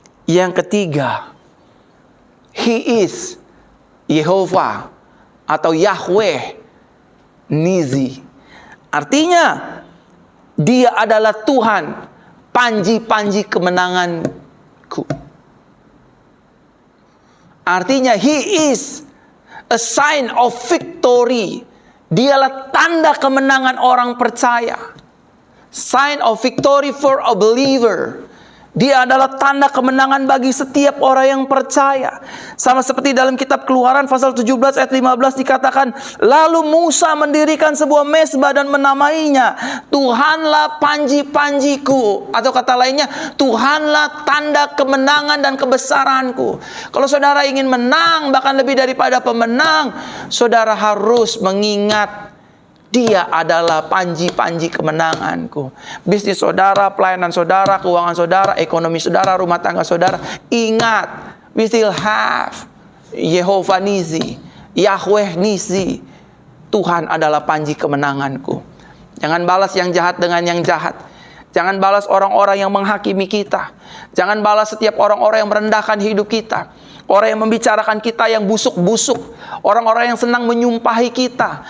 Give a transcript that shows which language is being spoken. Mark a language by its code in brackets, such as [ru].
[id] Yang ketiga, [en] He is [id] Yehova atau Yahweh Nizi. Artinya Dia adalah Tuhan panji-panji kemenanganku. Artinya [en] He is a sign of victory. [id] Dialah tanda kemenangan orang percaya. [en] Sign of victory for a believer. [id] Dia adalah tanda kemenangan bagi setiap orang yang percaya. Sama seperti dalam kitab Keluaran pasal 17 ayat 15 dikatakan, lalu Musa mendirikan sebuah mezbah dan menamainya Tuhanlah panji-panjiku, atau kata lainnya, Tuhanlah tanda kemenangan dan kebesaranku. Kalau saudara ingin menang, bahkan lebih daripada pemenang, saudara harus mengingat Dia adalah panji-panji kemenanganku. Bisnis saudara, pelayanan saudara, keuangan saudara, ekonomi saudara, rumah tangga saudara. Ingat, [en] we still have Yehovah Nizi, Yahweh Nizi. [id] Tuhan adalah panji kemenanganku. Jangan balas yang jahat dengan yang jahat. Jangan balas orang-orang yang menghakimi kita. Jangan balas setiap orang-orang yang merendahkan hidup kita. Orang yang membicarakan kita yang busuk-busuk. Orang-orang yang senang menyumpahi kita.